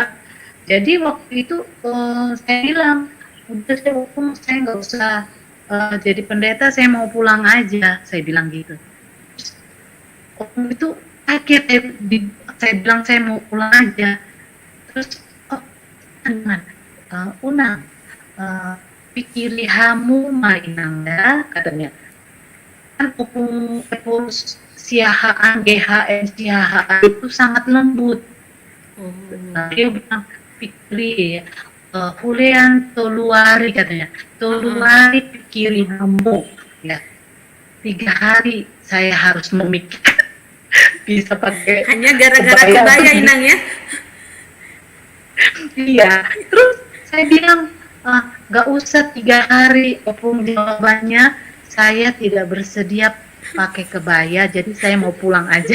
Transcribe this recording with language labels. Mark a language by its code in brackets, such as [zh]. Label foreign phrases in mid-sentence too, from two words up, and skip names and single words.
[id] Jadi waktu itu saya bilang, udah saya nggak usah jadi pendeta, saya mau pulang aja, saya bilang gitu. Terus, itu kaget, saya bilang saya mau pulang aja. Terus, oh, jangan, [bbc] Unang, pikiri hamu mainang ya, katanya. [id] Kan Opung Epos siahaan, GHN siahaan itu sangat lembut. Oh. Nah, dia bilang, [bbc] pikiri, hulean toluari katanya. Toluari pikiri hamu. [id] Ya, 3 hari saya harus memikirkan bisa pakai Hanya gara-gara kebaya Inang ya? Iya, terus saya bilang nggak usah 3 hari. Opung jawabannya, saya tidak bersedia pakai kebaya, jadi saya mau pulang aja.